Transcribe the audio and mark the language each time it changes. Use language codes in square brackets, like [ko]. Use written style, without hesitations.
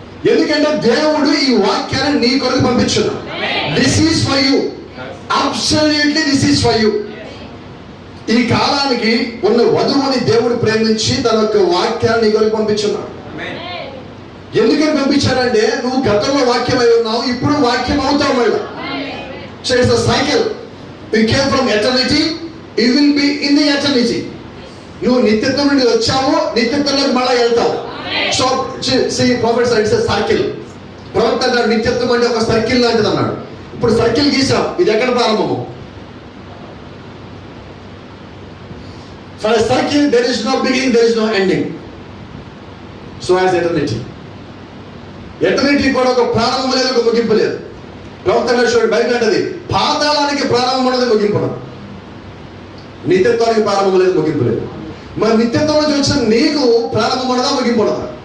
[te] ఎందుకంటే దేవుడు ఈ వాక్యాన్ని నీ కొరకు పంపించున్నాడు. [en] This is for you, absolutely this is for you. [te] ఈ కాలానికి ఉన్న వధువుని దేవుడు ప్రేమించి తన యొక్క వాక్యాన్ని నీ కొరకు పంపించున్నాడు. ఎందుకని పంపించాడంటే నువ్వు గతంలో వాక్యం అయి ఉన్నావు, ఇప్పుడు వాక్యం అవుతావు మళ్ళీ. [en] So it's a cycle. You came from eternity, you will be in the eternity. [te] నువ్వు నిత్యత్వం నుండి వచ్చావు, నిత్యత్వంలోకి మళ్ళీ వెళ్తావు. [en] So prophet said it's a cycle. [te] ప్రవక్త అన్నాడు నిత్యత్వం అంటే ఒక సర్కిల్ లాంటిది అన్నాడు. ఇప్పుడు సర్కిల్ గీసాం, ఇది ఎక్కడ ప్రారంభము? [en] For a circle there is no beginning, there is no ending. So as eternity. [te] Eternity కూడా ఒక ప్రారంభం లేదు, ఒక ముగింపు లేదు. ప్రవక్త బైబిల్ అంటది పాతాళానికి ప్రారంభం ఉన్నది, ముగింపు ఉన్నది. నిత్యత్వానికి ప్రారంభం లేదు, ముగింపు లేదు. మరి నిత్యత్వం నుంచి వచ్చిన నీకు ప్రారంభం ఉన్నదా, ముగింపు ఉన్నదా?